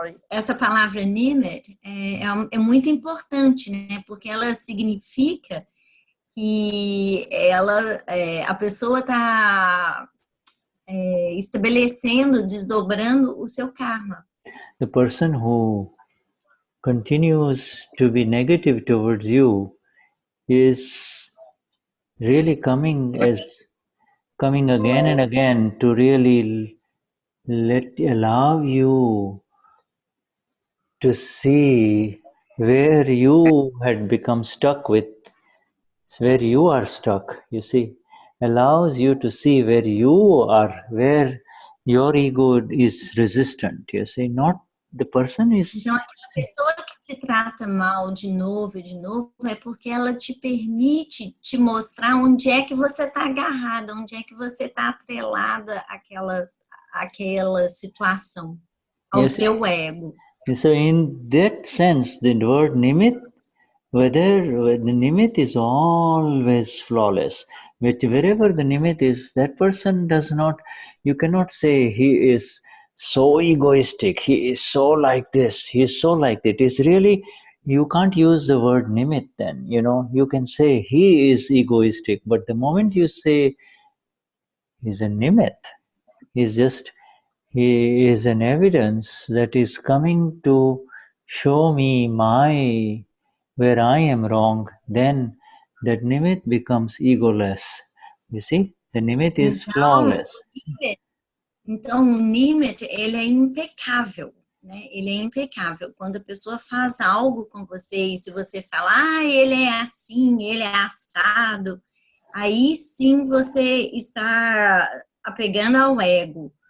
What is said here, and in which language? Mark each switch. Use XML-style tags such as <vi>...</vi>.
<pt>essa palavra nimit é muito importante, né? Porque ela significa que a pessoa está estabelecendo, desdobrando o seu karma.</pt> <en>The person who continues to be negative towards you is really coming again and again to really allow you to see where you had become stuck with, where you are stuck, you see. Allows you to see where you are, where your ego is resistant, you see. Not the person is...</en> <pt>Então, aquela pessoa que te trata mal de novo é porque ela te permite te mostrar onde é que você está agarrada, onde é que você está atrelada àquela situação, ao seu ego.</pt> <en>So in that sense, the word nimit, whether the nimit is always flawless, but wherever the nimit is, that person does not, you cannot say he is so egoistic, he is so like this, he is so like that. It's really, you can't use the word nimit then, you can say he is egoistic, but the moment you say he's a nimit, he is an evidence that is coming to show me where I am wrong, then that nimit becomes egoless. You see, the nimit is flawless.</en> <pt>Então, o nimit, ele é impecável, né? Ele é impecável. Quando a pessoa faz algo com você, e se você fala, ele é assim, ele é assado, aí sim você está apegando ao ego.</pt>